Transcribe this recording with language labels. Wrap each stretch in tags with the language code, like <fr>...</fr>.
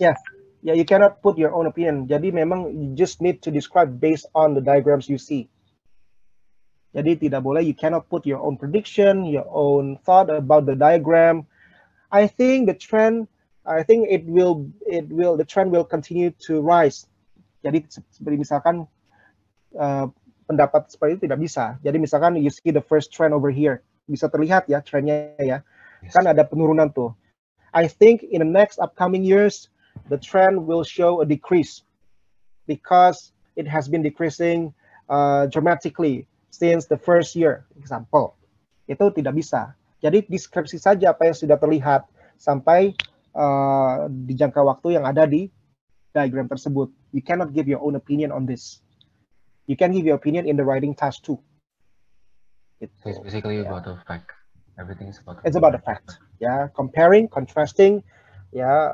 <en>Yeah, you cannot put your own opinion.</en> <id>Jadi memang</id> <en>you just need to describe based on the diagrams you see.</en> <id>Jadi tidak boleh,</id> <en>you cannot put your own prediction, your own thought about the diagram. I think the trend will continue to rise.</en> <id>Jadi seperti misalkan pendapat seperti itu tidak bisa. Jadi misalkan</id> <en>you see the first trend over here,</en> <id>bisa terlihat ya trendnya ya. Kan ada penurunan tuh.</id> <en>I think in the next upcoming years the trend will show a decrease because it has been decreasing dramatically since the first year, example.</en> <id>Itu tidak bisa. Jadi deskripsi saja apa yang sudah terlihat sampai di jangka waktu yang ada di diagram tersebut.</id> <en>You cannot give your own opinion on this. You can give your opinion in the writing task too. So it's basically about the fact. Everything is about. It's about the fact. Yeah, comparing, contrasting. Yeah,</en>